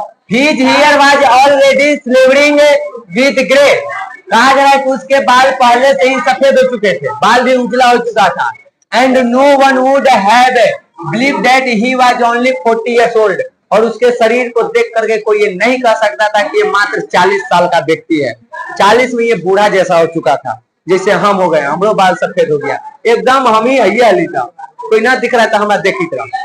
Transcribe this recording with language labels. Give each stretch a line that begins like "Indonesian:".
English: His hair was already silvering with grey.
Hindi: कहा जा रहा है कि उसके बाल पहले से ही सफेद हो चुके थे, बाल भी उजला हो चुका था।
English: And no one would have believed that he was only 40 years old.
Hindi: और उसके शरीर को देख करके कोई ये नहीं कह सकता था कि ये मात्र 40 साल का व्यक्ति है। 40 में ये बूढ़ा जैसा हो चुका था, जैसे हम हो गए, हमरो बाल सफेद हो गया, एकदम हम ही हली था, कोई ना दिख रहा था हमारा देखी तरह।